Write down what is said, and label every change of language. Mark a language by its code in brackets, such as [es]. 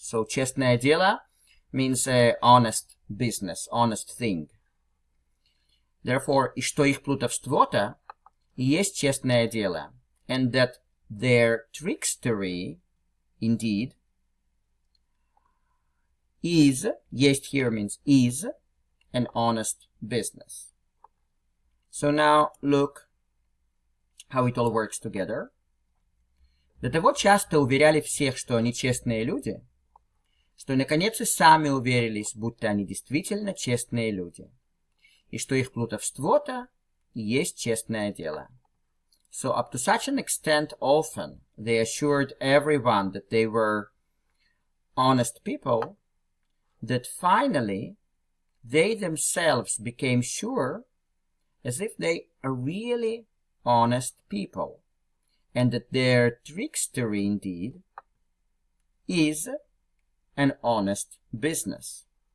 [en] So [ru] честное дело [en] means honest business, honest thing. [ru] Therefore, и что их плутовство-то и есть честное дело. [en] And that their trickstery, indeed, is, есть here means is, an honest business. So now look how it all works together. [ru] До того часто уверяли всех, что они честные люди, что наконец и сами уверились, будто они действительно честные люди, и что их плутовство-то и есть честное дело. [en] So up to such an extent often they assured everyone that they were honest people, that finally they themselves became sure as if they are really honest people, and that their trickstery indeed is an honest business.